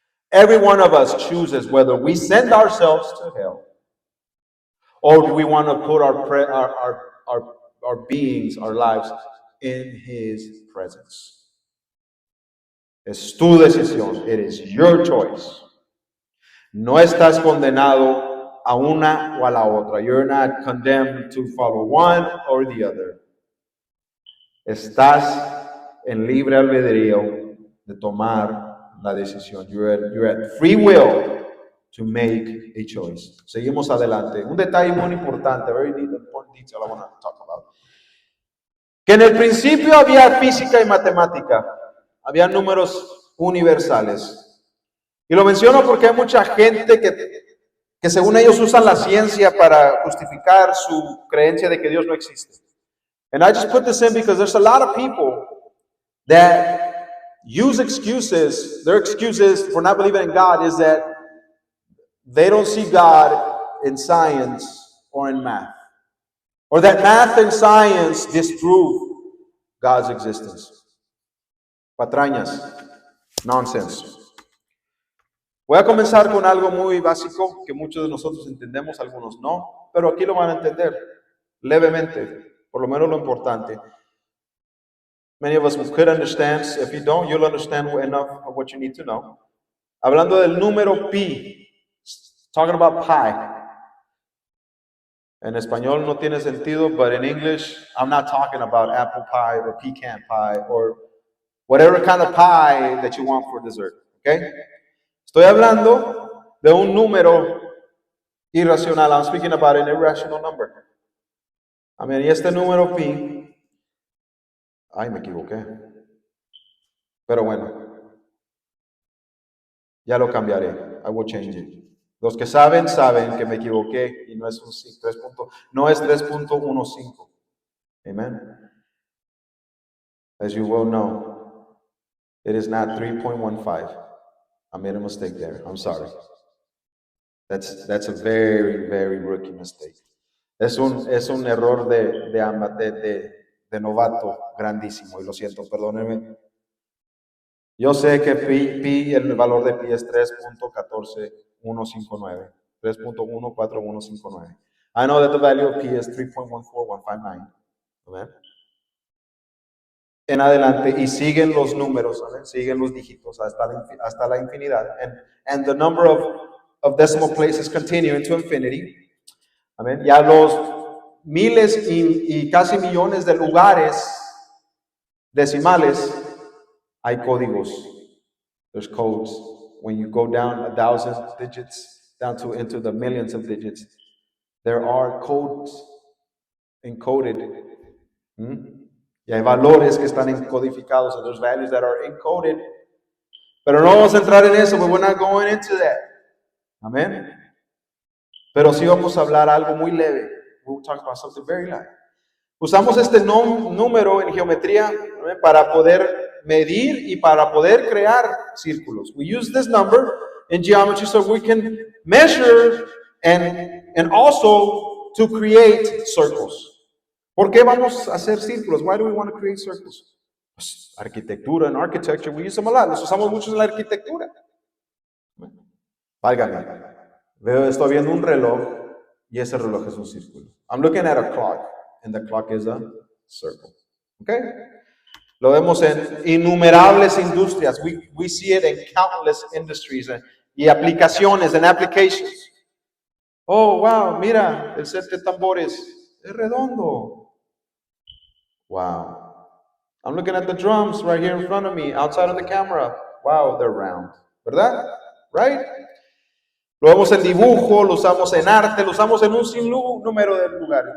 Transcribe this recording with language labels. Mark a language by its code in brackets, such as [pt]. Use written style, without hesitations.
[en] Every one of us chooses whether we send ourselves to hell or do we want to put our beings, our lives in His presence. [es] Es tu decisión. [en] It is your choice. [es] No estás condenado a una o a la otra. [en] You're not condemned to follow one or the other. [es] Estás en libre albedrío de tomar la decisión. [en] You're at free will to make a choice. [es] Seguimos adelante. Un detalle muy importante, [en] very important detail I want to talk about. [es] Que en el principio había física y matemática. Había números universales. Y lo menciono porque hay mucha gente que según ellos usan la ciencia para justificar su creencia de que Dios no existe. [en] And I just put this in because there's a lot of people that use excuses. Their excuses for not believing in God is that they don't see God in science or in math. Or that math and science disprove God's existence. [es] Patrañas. [en] Nonsense. [es] Voy a comenzar con algo muy básico que muchos de nosotros entendemos, algunos no, pero aquí lo van a entender levemente, por lo menos lo importante. [en] Many of us could understand. If you don't, you'll understand enough of what you need to know. [es] Hablando del número pi, [en] talking about pi. [es] En español no tiene sentido, [en] but in English, I'm not talking about apple pie or pecan pie or whatever kind of pie that you want for dessert, okay? [es] Estoy hablando de un número irracional. [en] I'm speaking about an irrational number. [es] Y este número pi, ay, me equivoqué. Pero bueno, ya lo cambiaré. [en] I will change it. [es] Los que saben que me equivoqué y no es un 3.15. Amen. [en] As you will know, it is not 3.15. I made a mistake there. I'm sorry. That's a very, very rookie mistake. [es] Es un error de novato grandísimo, y lo siento, perdónenme. Yo sé que pi, el valor de pi es 3.14159. 3.14159. [en] I know that the value of pi is 3.14159. Amen. [es] En adelante, y siguen los números, ¿saben? Siguen los dígitos hasta la infinidad. [en] And the number of decimal places continue into infinity. [es] Amén. Ya los miles y casi millones de lugares decimales hay códigos. [en] There's codes. When you go down 1,000 digits, down to into the millions of digits, there are codes encoded. [es] Y hay valores que están encodificados, [en] and there's values that are encoded. [es] Pero no vamos a entrar en eso, [en] but we're not going into that. [es] Amén. Pero sí vamos a hablar algo muy leve. [en] We'll talk about something very light. [es] Usamos este número en geometría, ¿no?, para poder medir y para poder crear círculos. [en] We use this number in geometry so we can measure and also to create circles. [es] ¿Por qué vamos a hacer círculos? [en] Why do we want to create circles? [es] Pues, arquitectura, en [en] architecture, we use them a lot. [es] Los usamos mucho en la arquitectura. Válgame. Estoy viendo un reloj y ese reloj es un círculo. [en] I'm looking at a clock and the clock is a circle. [es] Okay? Lo vemos en innumerables industrias. [en] We see it in countless industries [es] y aplicaciones [en] and applications. [es] Oh, wow, mira, el set de tambores es redondo. Wow. [en] I'm looking at the drums right here in front of me, outside of the camera. Wow, they're round. [es] ¿Verdad? [en] Right? [es] Lo vemos en dibujo, lo usamos en arte, lo usamos en un sinnúmero de lugares.